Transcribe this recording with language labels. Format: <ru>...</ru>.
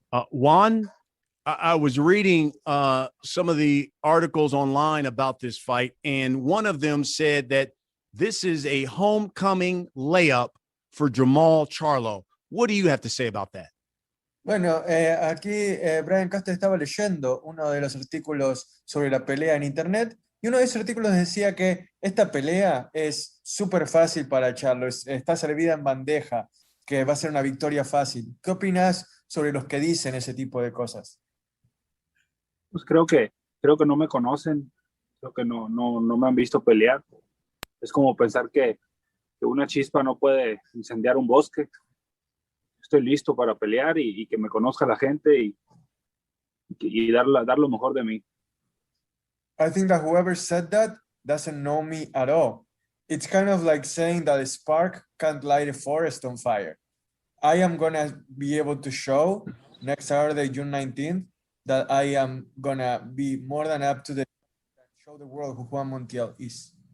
<en>Juan, I was reading some of the articles online about this fight, and one of them said that this is a homecoming layup for Jamal Charlo. What do you have to say about that?</en> <es>Bueno, aquí Brian Castro estaba leyendo uno de los artículos sobre la pelea en internet y uno de esos artículos decía que esta pelea es súper fácil para Charlo, está servida en bandeja, que va a ser una victoria fácil. ¿Qué opinas sobre los que dicen ese tipo de cosas? Pues creo que no me conocen, creo que no me han visto pelear. Es como pensar que una chispa no puede incendiar un bosque. Estoy listo para pelear y que me conozca la gente y dar lo mejor de mí.</es> <en>I think that whoever said that doesn't know me at all. It's kind of like saying that a spark can't light a forest on fire. I am gonna be able to show next Saturday, June 19th, that I am gonna be more than up to show the world who Juan Montiel is.</en>